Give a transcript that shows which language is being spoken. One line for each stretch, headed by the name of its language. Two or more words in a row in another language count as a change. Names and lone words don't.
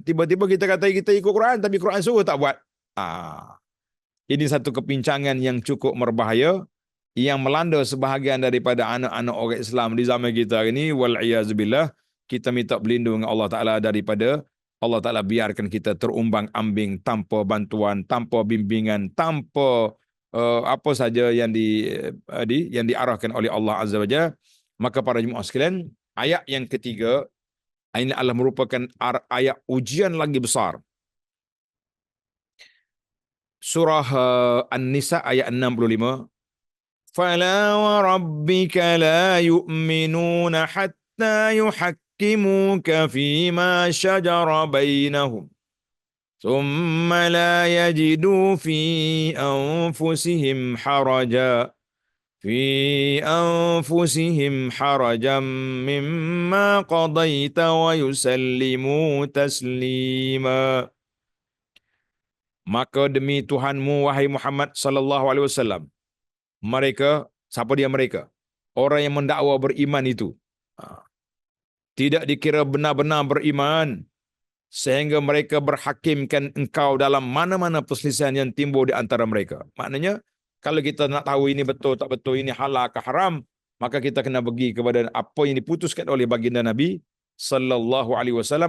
Malay: Tiba-tiba kita kata kita ikut Quran tapi Quran suruh tak buat. Ini satu kepincangan yang cukup berbahaya yang melanda sebahagian daripada anak-anak orang Islam di zaman kita hari ini.
Arabic: والعياذ بالله.
Malay: Kita minta berlindung dengan
Arabic: الله تعالى
Malay: daripada
Arabic: الله تعالى
Malay: biarkan kita terumbang-ambing tanpa bantuan, tanpa bimbingan, tanpa apa saja yang yang diarahkan oleh
Arabic: الله عز وجل.
Malay: Maka para jemaah sekalian, ayat yang ketiga ini adalah merupakan ayat ujian lagi besar. Surah An-Nisa ayat 65.
Arabic: فلا وربك لا يؤمنون حتى يحكموك فيما شجر بينهم. ثم لا يجدوا في أنفسهم حرجا مما قضيت ويسلموا تسليما.
Malay: Maka demi Tuhanmu wahai Muhammad
Arabic: صلى الله عليه وسلم,
Malay: mereka, siapa dia mereka? Orang yang mendakwa beriman itu tidak dikira benar-benar beriman sehingga mereka berhakimkan engkau dalam mana-mana perselisihan yang timbul di antara mereka. Maknanya, kalau kita nak tahu ini betul tak betul, ini halal ke haram, maka kita kena pergi kepada apa yang diputuskan oleh baginda Nabi
Arabic: صلى الله عليه وسلم.